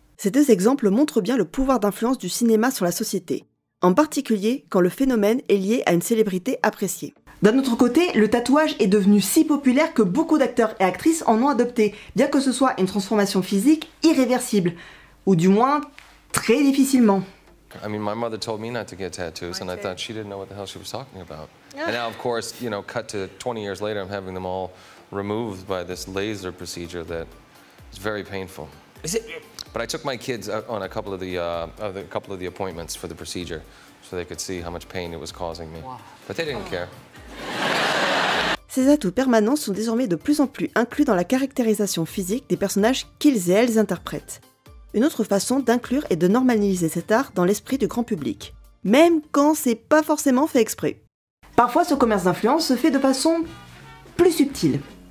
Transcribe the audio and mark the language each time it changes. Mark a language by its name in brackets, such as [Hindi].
[French] Ces deux exemples montrent bien le pouvoir d'influence du cinéma sur la société, en particulier quand le phénomène est lié à une célébrité appréciée. D'un autre côté, le tatouage est devenu si populaire que beaucoup d'acteurs et actrices en ont adopté, bien que ce soit une transformation physique irréversible, ou du moins très difficilement. [English] I mean, my mother told me not to get tattoos, and I thought she didn't know what the hell she was talking about. And now, of course, you know, cut to 20 years later, I'm having them all removed by this laser procedure that is very painful. Is it? But I took my kids on a couple of the appointments for the procedure, so they could see how much pain it was causing me. Wow. But they didn't care. [French] Ces atouts permanents sont désormais de plus en plus inclus dans la caractérisation physique des personnages qu'ils et elles interprètent. Une autre façon d'inclure et de normaliser cet art dans l'esprit du grand public, même quand c'est pas forcément fait exprès. Parfois, ce commerce d'influence se fait de façon plus subtile.